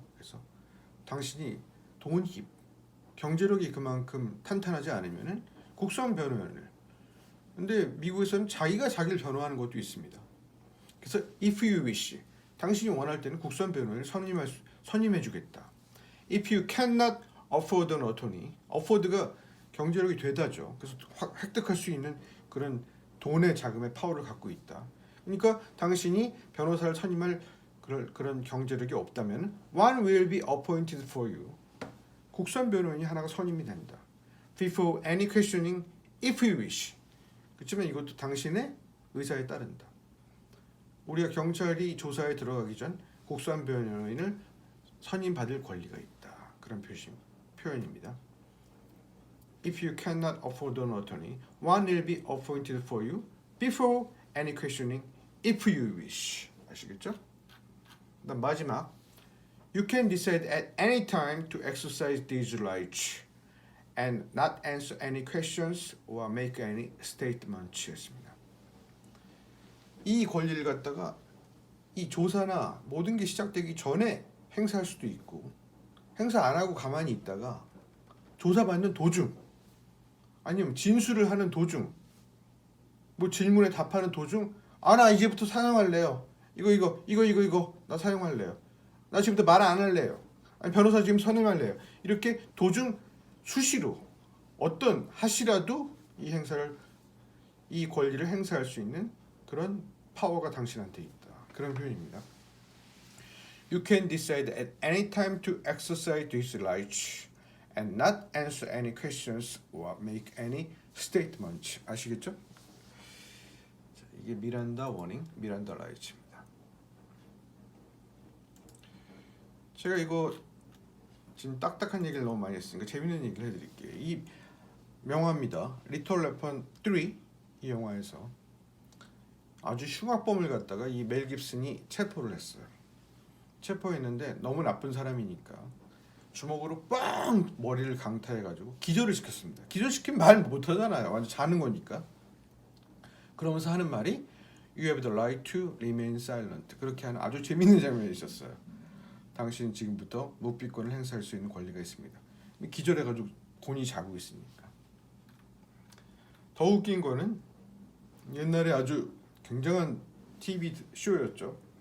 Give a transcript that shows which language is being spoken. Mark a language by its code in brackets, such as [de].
[ko] 그래서 당신이 돈이 경제력이 그만큼 탄탄하지 않으면은 국선 변호인을 근데 미국에서는 자기가 자기를 변호하는 것도 있습니다. 그래서 [en] if you wish [ko] 당신이 원할 때는 국선 변호인을 선임해 주겠다. [en] If you cannot afford an attorney afford가 [ko] 경제력이 되다죠. 그래서 획득할 수 있는 그런 돈의 자금의 파워를 갖고 있다. 그러니까 당신이 변호사를 선임할 그런 경제력이 없다면 [en] one will be appointed for you. [ko] 국선 변호인이 하나가 선임이 된다. [en] Before any questioning, if you wish. [ko] 그렇지만 이것도 당신의 의사에 따른다. 우리가 경찰이 조사에 들어가기 전 국선 변호인을 선임받을 권리가 있다. 그런 표현입니다. [en] If you cannot afford an attorney, one will be appointed for you before any questioning, if you wish. [ko] 아시겠죠? 그다음 마지막, [en] you can decide at any time to exercise these rights and not answer any questions or make any statements. [ko] 였습니다. 이 권리를 갖다가 이 조사나 모든 게 시작되기 전에 행사할 수도 있고 행사 안 하고 가만히 있다가 조사받는 도중 아니면 진술을 하는 도중 뭐 질문에 답하는 도중 나 이제부터 사용할래요. 이거 나 사용할래요. 나 지금부터 말 안 할래요. 아니 변호사 지금 선임할래요. 이렇게 도중 수시로 어떤 하시라도 이 권리를 행사할 수 있는 그런 파워가 당신한테 있다. 그런 표현입니다. [en] You can decide at any time to exercise these rights and not answer any questions or make any statements. [ko] 아시겠죠? 자, 이게 미란다 워닝, 미란다 라이츠입니다. 제가 이거 지금 딱딱한 얘기를 너무 많이 했으니까 재밌는 얘기를 해드릴게요. 이 명화입니다. 리틀 웨폰 3 이 영화에서 아주 흉악범을 갖다가 이 멜 깁슨이 체포를 했어요. 체포했는데 너무 나쁜 사람이니까 주먹으로 빵 머리를 강타해가지고 기절을 시켰습니다. 기절시키면 말 못하잖아요. 완전 자는 거니까. 그러면서 하는 말이 [en] You have the right to remain silent. [ko] 그렇게 하는 아주 재밌는 장면이 있었어요. 당신은 지금부터 묵비권을 행사할 수 있는 권리가 있습니다. 기절해가지고 곤히 자고 있으니까. 더 웃긴 거는 옛날에 아주 굉장한 TV 쇼였죠.